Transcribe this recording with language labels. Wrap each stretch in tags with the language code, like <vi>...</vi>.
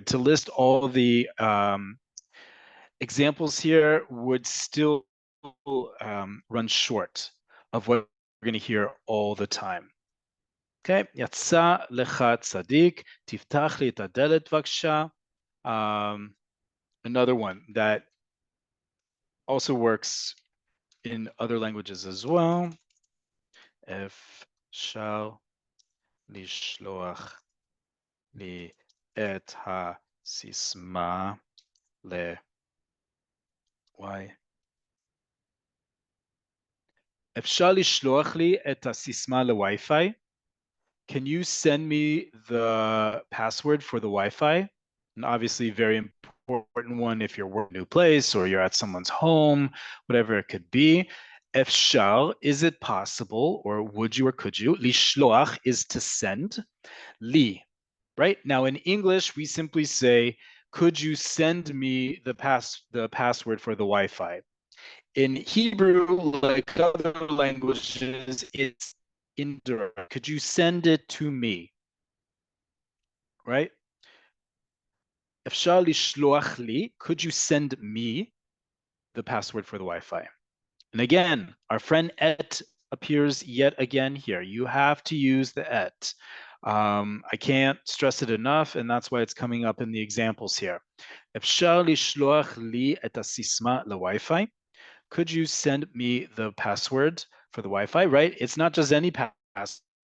<en>To list all the examples here would still run short of what we're going to hear all the time.</en> <he>Okay, yatsa lecha tzaddik, tiftach li et hadelet vaksha.</he> <en>Another one that also works in other languages as well.</en> <he>אפשר לשלוח לי את הסיסמה וואי. אפשר לשלוח לי את הסיסמה לווי-פיי?</he> <en>Can you send me the password for the Wi-Fi? And obviously very important one if you're working in a new place or you're at someone's home, whatever it could be. Efshar, is it possible, or would you or could you? Lishloach is to send. Li, right? Now in English, we simply say, could you send me the password for the Wi-Fi? In Hebrew, like other languages, it's indirect. Could you send it to me? Right?</en> <he>אפשר לשלוח לי,</he> <en>could you send me the password for the Wi-Fi? And again, our friend et appears yet again here. You have to use the et. I can't stress it enough, and that's why it's coming up in the examples here. אפשר לשלוח לי את הסיסמה לווי-פיי? Could you send me the password for the Wi-Fi, right? It's not just any password.</en>